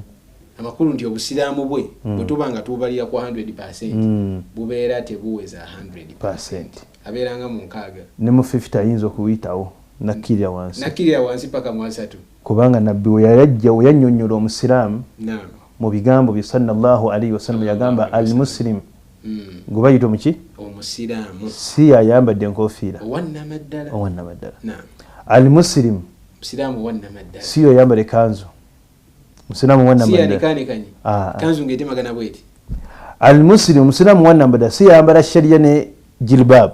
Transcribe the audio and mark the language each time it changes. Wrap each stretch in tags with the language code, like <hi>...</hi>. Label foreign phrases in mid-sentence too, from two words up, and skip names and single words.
<lg>amakulu nti obusiraamu bwe bwetuba nga tubalira ku 100% bubeera tebuweza 100% abeeranga mu 6 ne mu 50 ayinza okuyitawo nakkirira wansi paka mu 3 kubanga nabbi we yajja we yannyonnyola omusiraamu mu bigambo bye</lg> <ar>صلى الله عليه وسلم</ar> <lg>yagamba al-muslim gwe bayita muki omusiraamu si yayambadde enkofiira owannamaddala al-muslim musiraamu owannamaddala si yoyambadde kanzu musiraamu kanzu ng'etemagana bweti al-muslim musiraamu owannamaddala si yayambala sharia ne jilbab</lg>